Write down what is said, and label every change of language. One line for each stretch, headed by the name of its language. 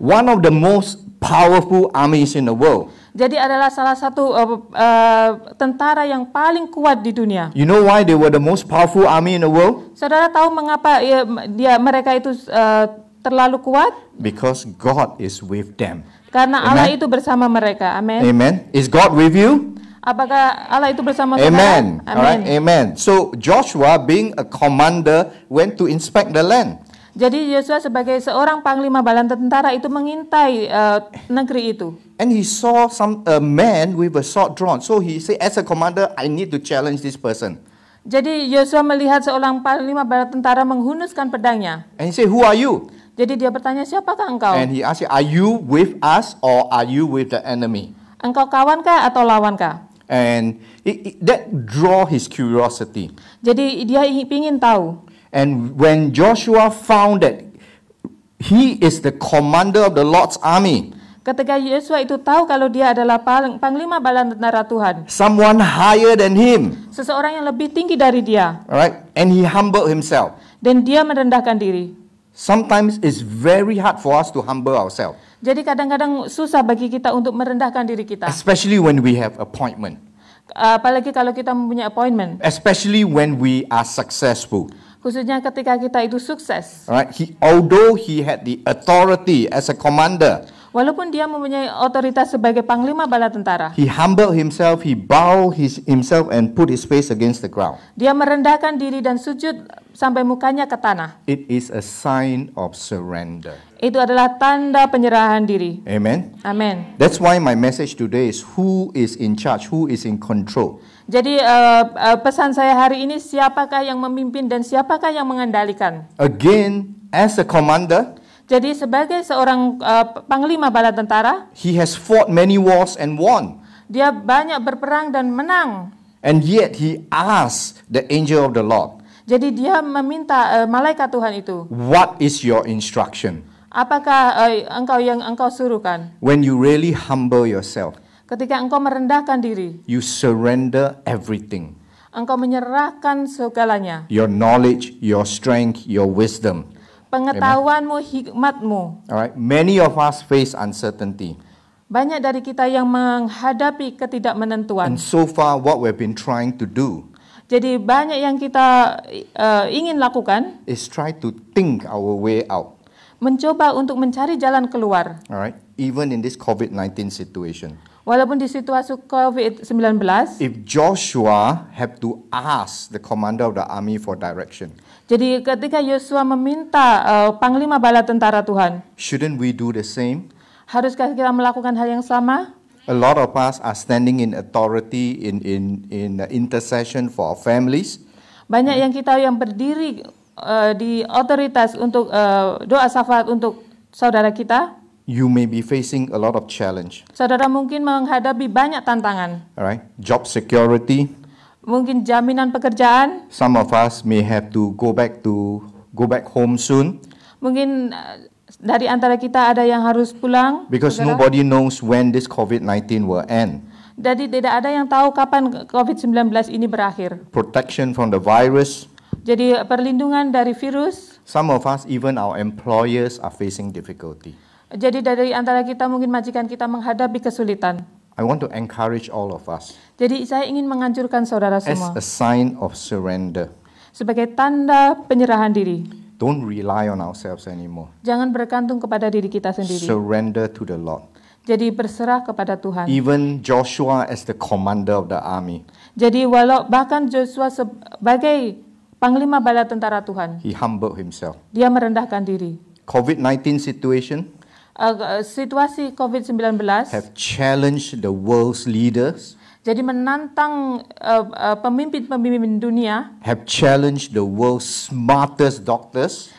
English: One of the most powerful armies in the world.
Indonesian: Jadi adalah salah satu tentara yang paling kuat di dunia.
English: You know why they were the most powerful army in the world?
Indonesian: Saudara tahu mengapa mereka itu terlalu kuat?
English: Because God is with them.
Indonesian: Karena
English: Amen.
Indonesian: Allah itu bersama mereka. Amin.
English: Amen. Is God with you?
Indonesian: Apakah Allah itu bersama saudara?
English: Amen. All right. Amen. So Joshua, being a commander, went to inspect the land.
Indonesian: Jadi Yosua sebagai seorang panglima bala tentara itu mengintai negeri itu.
English: And he saw a man with a sword drawn. So he said, as a commander, I need to challenge this person.
Indonesian: Jadi Yosua melihat seorang panglima bala tentara menghunuskan pedangnya.
English: And he said, who are you?
Indonesian: Jadi dia bertanya, siapakah engkau?
English: And he asked, are you with us or are you with the enemy?
Indonesian: Engkau kawankah atau lawankah?
English: And that draw his curiosity.
Indonesian: Jadi dia ingin tahu.
English: And when Joshua found that he is the commander of the Lord's army,
Indonesian: ketika Yosua itu tahu kalau dia adalah panglima bala tentara Tuhan,
English: someone higher than him,
Indonesian: seseorang yang lebih tinggi dari dia,
English: all right, and he humbled himself.
Indonesian: dan dia merendahkan diri.
English: Sometimes it's very hard for us to humble ourselves,
Indonesian: Jadi kadang-kadang susah bagi kita untuk merendahkan diri kita.
English: especially when we have appointment,
Indonesian: Apalagi kalau kita mempunyai appointment.
English: especially when we are successful.
Indonesian: Khususnya ketika kita itu sukses.
English: All right, although he had the authority as a commander,
Indonesian: Walaupun dia mempunyai otoritas sebagai panglima bala tentara,
English: he humbled himself, he bowed himself and put his face against the ground.
Indonesian: dia merendahkan diri dan sujud sampai mukanya ke tanah.
English: It is a sign of surrender.
Indonesian: Itu adalah tanda penyerahan diri.
English: Amen.
Indonesian: Amin.
English: That's why my message today is who is in charge, who is in control.
Indonesian: Jadi pesan saya hari ini, siapakah yang memimpin dan siapakah yang mengendalikan.
English: Again, as a commander,
Indonesian: Jadi sebagai seorang panglima bala tentara,
English: he has fought many wars and won.
Indonesian: dia banyak berperang dan menang.
English: And yet he asked the angel of the Lord,
Indonesian: Jadi dia meminta malaikat Tuhan itu,
English: what is your instruction?
Indonesian: Apakah engkau yang engkau suruhkan?
English: When you really humble yourself,
Indonesian: Ketika engkau merendahkan diri,
English: you surrender everything.
Indonesian: engkau menyerahkan segalanya.
English: Your knowledge, your strength, your wisdom.
Indonesian: Pengetahuanmu, hikmatmu.
English: All right. Many of us face uncertainty.
Indonesian: Banyak dari kita yang menghadapi ketidakmenentuan.
English: And so far, what we've been trying to do
Indonesian: Jadi banyak yang kita ingin lakukan,
English: is try to think our way out.
Indonesian: mencoba untuk mencari jalan keluar.
English: All right. Even in this COVID-19 situation.
Indonesian: Walaupun di situasi COVID-19,
English: If Joshua had to ask the commander of the army for direction,
Indonesian: jadi ketika Yosua meminta Panglima Bala Tentara Tuhan,
English: shouldn't we do the same?
Indonesian: haruskah kita melakukan hal yang sama?
English: A lot of us are standing in authority in intercession for our families.
Indonesian: Banyak yang kita yang berdiri di otoritas untuk doa syafaat untuk saudara kita.
English: You may be facing a lot of challenge.
Indonesian: Saudara mungkin menghadapi banyak tantangan.
English: All right, job security.
Indonesian: Mungkin jaminan pekerjaan.
English: Some of us may have to go back home soon
Indonesian: Mungkin dari antara kita ada yang harus pulang.
English: because
Indonesian: saudara.
English: nobody knows when this COVID-19 will end.
Indonesian: Jadi tidak ada yang tahu kapan COVID-19 ini berakhir.
English: Protection from the virus.
Indonesian: Jadi perlindungan dari virus.
English: Some of us, even our employers, are facing difficulty.
Indonesian: Jadi dari antara kita mungkin majikan kita menghadapi kesulitan.
English: I want to encourage all of us
Indonesian: Jadi saya ingin menganjurkan saudara
English: as
Indonesian: semua
English: a sign of surrender.
Indonesian: sebagai tanda penyerahan diri.
English: Don't rely on ourselves anymore.
Indonesian: Jangan bergantung kepada diri kita sendiri.
English: Surrender to the Lord.
Indonesian: Jadi berserah kepada Tuhan.
English: Even Joshua as the commander of the army,
Indonesian: Jadi walau bahkan Joshua sebagai Panglima Bala Tentara Tuhan,
English: he humbled himself.
Indonesian: dia merendahkan diri.
English: COVID-19 situation
Indonesian: Situasi COVID-19
English: have challenged the world's leaders,
Indonesian: jadi menantang pemimpin-pemimpin dunia,
English: have challenged the world's smartest doctors,